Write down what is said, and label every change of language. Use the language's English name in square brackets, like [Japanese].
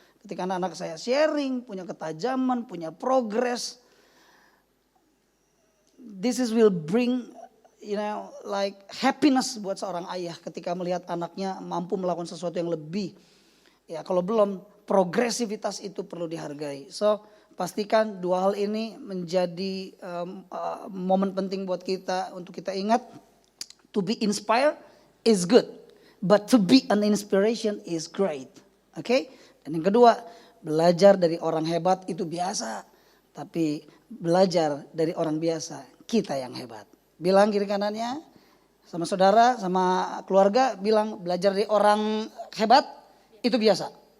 [Indonesian] Ketika anak-anak saya sharing, punya ketajaman, punya progress, [English] this will bring like happiness [Indonesian] buat seorang ayah ketika melihat anaknya mampu melakukan sesuatu yang lebih. Ya kalau belum, progresivitas itu perlu dihargai. So pastikan dua hal ini menjadi momen penting buat kita untuk kita ingat. [English] To be inspired is good, but to be an inspiration is great. Oke? [Indonesian] Dan yang kedua, belajar dari orang hebat itu biasa, tapi belajar dari orang biasa kita yang hebat. Bilang kiri kanannya sama saudara, sama keluarga, bilang belajar dari orang hebat itu biasa.